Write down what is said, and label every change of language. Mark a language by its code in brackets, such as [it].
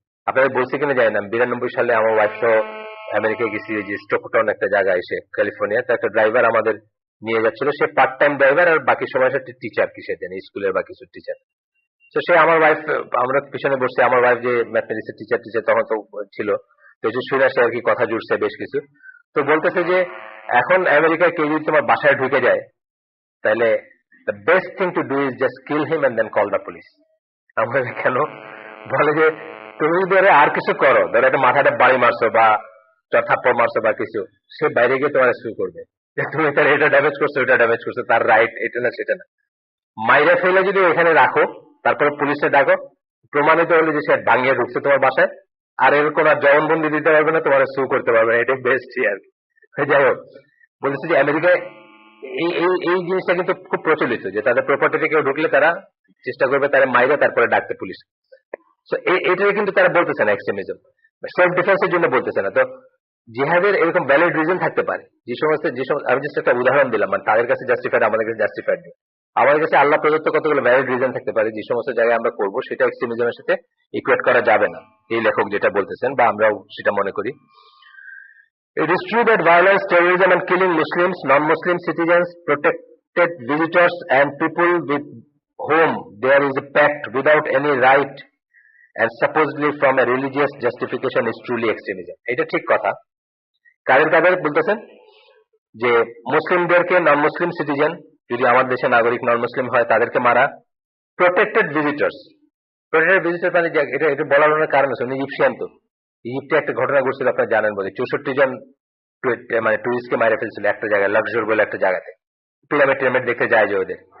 [bn] আপনাদের বলছি কিনা জানি না, 92 সালে আমার ওয়াইফ সহ আমেরিকায় গেছি, যে স্টকটন একটা জায়গা এসে ক্যালিফোর্নিয়া, তো একটা ড্রাইভার আমাদের নিয়ে যাচ্ছিল, সে পার্ট টাইম ড্রাইভার আর বাকি সময় সে টিচার, কিসের জানি স্কুলের বা কিছু টিচার। তো সে আমার ওয়াইফ, আমরা পিছনে বসছি, আমার ওয়াইফ যে ম্যাথমেটিক্সের টিচার তখন তো ছিল, তো শুনে সে আর কি কথা জুড়ছে বেশ কিছু। তো বলতেছে যে এখন আমেরিকায় কেউ যদি তোমার বাসায় ঢুকে যায় তাহলে [en] the best thing to do is just kill him and then call the police. [bn] আমরা কেন বলে যে তুমি যদি আর কিছু করো, ধরো একটা মাথাটা বাড়ি মারছো বা থাপ্পড় মারছো বা কিছু, সে বাইরে গিয়ে তোমার শুরু করবে যে তুমি তার এটা ড্যামেজ করছো, ওটা ড্যামেজ করছো, তার রাইট এটা না সেটা না। মাইরা ফেলে যদি এখানে রাখো, তারপরে পুলিশে ডাকো, প্রমাণিত হলে যে সে ভাঙিয়ে ঢুকছে তোমার বাসায়, আর এর কোন জবানবন্দি দিতে পারবে না, তোমার সু করতে পারবে না, এটাই বেস্ট আর কি। যাই হোক, বলেছে যে আমেরিকায় এই জিনিসটা কিন্তু খুব প্রচলিত, যে তাদের প্রপার্টিতে কেউ ঢুকলে তারা চেষ্টা করবে তারা মাইরা তারপরে ডাকতে পুলিশ। এটাকে কিন্তু তারা বলতেছে না এক্সট্রিমিজম, সেলফ ডিফেন্সের জন্য বলতেছে না। তো জিহাদের এরকম ভ্যালিড রিজন থাকতে পারে, যে সমস্ত আমি জাস্ট একটা উদাহরণ দিলাম, মানে তাদের কাছে জাস্টিফাইড, আমাদের কাছে জাস্টিফাইড নেই। আমাদের কাছে আল্লাহ প্রদত্ত কতগুলো ভ্যালিড রিজন থাকতে পারে, যে সমস্ত জায়গায় আমরা করবো সেটা এক্সট্রিমিজমের সাথে ইকুয়েট করা যাবে না, এই লেখক যেটা বলতেছেন বা আমরাও সেটা মনে করি। [en] It is true that violence, terrorism and killing Muslims, non-Muslim citizens, protected visitors and people with whom there is a pact without any right and supposedly from a religious justification is truly extremism. [bn] এটা ঠিক কথা। কাদের বলতেছেন যে মুসলিমদেরকে নন মুসলিম citizen যদি আমার দেশে নাগরিক নন মুসলিম হয় তাদেরকে মারা, প্রোটেক্টেড ভিজিটর্স মানে এটা বলার অনেক কারণ আছে। ইজিপশিয়ান তো ইজিপ্টে একটা ঘটনা ঘটছিল আপনারা জানেন বলে, 64 জন মানে টুরিস্টকে মারা ফেলছিল একটা জায়গায়, লাক্সর বলে একটা জায়গাতে, পিরামিড দেখতে যায় যে ওদের।